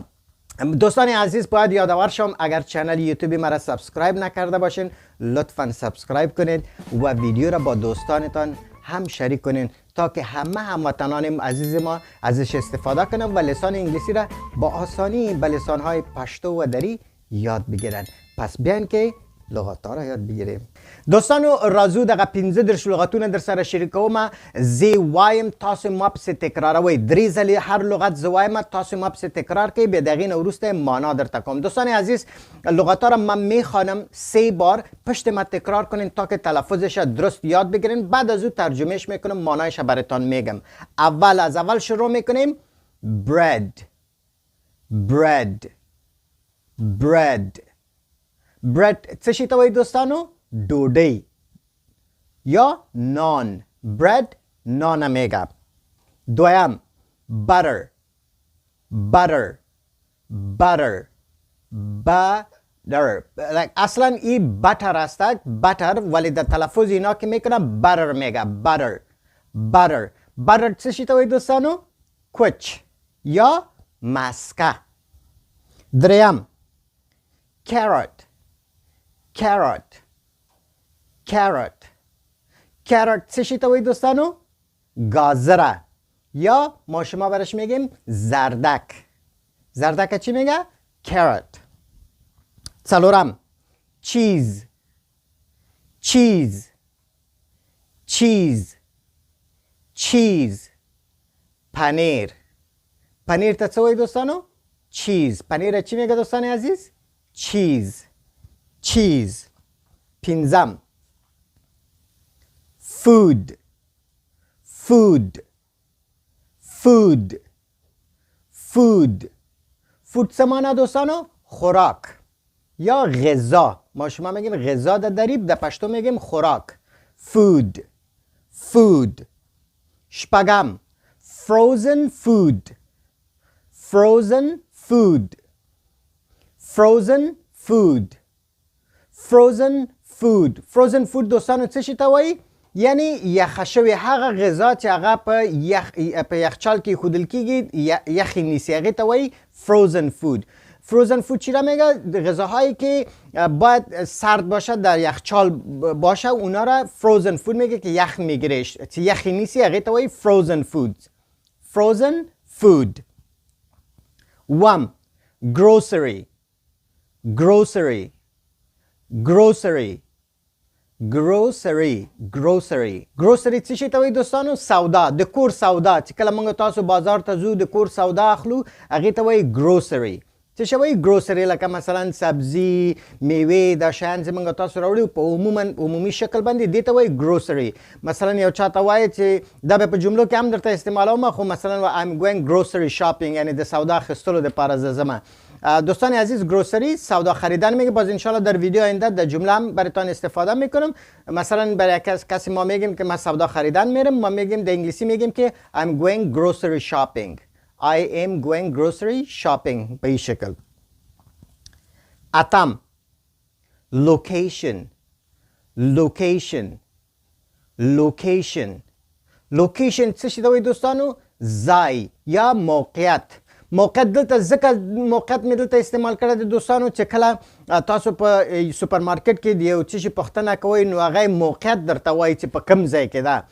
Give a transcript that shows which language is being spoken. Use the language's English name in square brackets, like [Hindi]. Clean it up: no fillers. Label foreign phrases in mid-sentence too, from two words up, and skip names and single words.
[Persian] دوستان عزیز، باید یادآور شم اگر چنل یوتیوب مرا سابسکرایب نکرده باشین لطفا سابسکرایب کنید و ویدیو را با دوستانتان هم شریک کنین تا که همه هموطنان عزیز ما ازش استفاده کنن و لسان انگلیسی را با آسانی به لسانهای پشتو و دری یاد بگیرن. پس بیاین که لغت‌ها را یاد بگیریم. [Pashto] دوستانو راځو دغه 15 لغتونه در سره شریکوم. زه وایم تاسو ما پسې تکراروئ. 3 ځلې هر لغت زه وایم تاسو ما پسې تکرار کړئ، بیا د هغې نه وروسته معنا درته کوم. [Persian] دوستان عزیز، لغت‌ها را من میخوانم 3 بار پشت ما تکرار کنین تا که تلفظش درست یاد بگیرین. بعد از او ترجمهش میکنم، معنایش براتون میگم. از اول شروع میکنیم. [English] bread bread bread bread [Pashto] څه شي ته وایي دوستانو؟ ډوډۍ یا نان. [Persian] bread نان میگه. دویم [English] butter butter butter butter [Persian] اصلا این بتر است، بتر، ولی در تلفظ اینا که میکنه butter میگه. [English] butter butter butter [Pashto] څه شي ته وایي دوستانو؟ کوچ یا مسکه. دریم [English] carrot carrot carrot carrot [Pashto] څه شي ته وایي دوستانو؟ گازره یا [Persian] ما شما برش میگیم زردک. زردک چی میگه؟ carrot. [English] څلورم cheese cheese cheese cheese پنیر. [Pashto] پنیر ته څه وایي دوستانو؟ cheese. [Persian] پنیر چی میگه دوستان عزیز؟ [English] cheese cheese. پنځم food food food food food [Pashto] څه معنی دوستانو؟ خوراک یا غذا. [Persian] ما شما میگیم غذا در دریب، در پشتو میگیم خوراک. [English] food food. شپږم frozen food frozen food frozen food frozen food frozen food [Pashto] دوستانو څه شي ته وایي؟ یعنی یخه شوی هغه غذا چې هغه په یخچال کې ایښودل کېږي، یخی نیسي، هغې ته وایي [English] frozen food. frozen food [Persian] چی را میگه؟ غذاهایی که باید سرد باشه، در یخچال باشه، اونا را [English] frozen food [Persian] میگه که یخ میگیرش، [Pashto] چی یخی نیسي، هغې ته وایي [English] frozen food. frozen food. [Pashto] وم [English] grocery grocery grocery grocery [Pashto] څه شي ته وایي دوستانو؟ سودا، د کور سودا. چې کله موږ تاسو بازار ته ځو د کور سودا اخلو هغې ته وایي grocery. څه شی وایي؟ grocery. لکه مثلا سبزي، میوې، دا شیان چې موږ تاسو راوړو په عمومي شکل باندې دې ته وایي grocery. مثلا یو چاته وایي چې دا به په جملو کې هم درته استعمالوم، خو مثلا [English] I'm going grocery shopping، [Pashto] یعنی د سودا اخیستلو دپاره زه ځمه. [Persian] دوستان عزیز، گروسری سودا خریدن میگه. باز انشالله در ویدیو آینده در جمله هم براتون استفاده میکنم. مثلا برای کسی ما میگیم که ما سودا خریدن میرم، ما میگیم در انگلیسی میگیم که [English] I'm going grocery shopping. I am going grocery shopping [Persian] به این شکل. [Pashto] اتم location څه شي ته وایي دوستانو؟ ځای یا موقعیت. موقعیت دلته ځکه موقعیت مې دلته استعمال کړی دی دوستانو چې کله تاسو په سوپر مارکیټ کې د یو څه شي پوښتنه کوئ نو هغه موقعیت درته وایي چې په کوم ځای کې ده.